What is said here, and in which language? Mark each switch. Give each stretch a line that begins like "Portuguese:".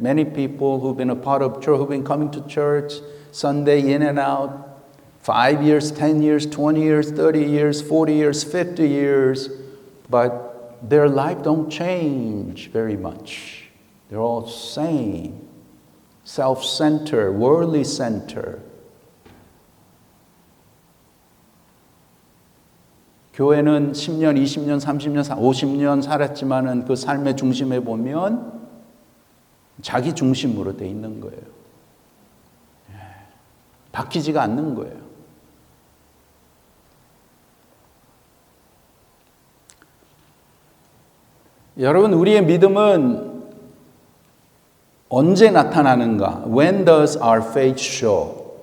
English: Many people who've been a part of church, who've been coming to church Sunday in and out, 5 years, 10 years, 20 years, 30 years, 40 years, 50 years, but their life don't change very much. They're all same, self-centered, worldly centered.
Korean: 교회는 10년, 20년, 30년, 50년 살았지만은 그 삶의 중심에 보면 자기 중심으로 돼 있는 거예요. 바뀌지가 않는 거예요. 여러분, 우리의 믿음은 언제 나타나는가?
English: When does our faith show?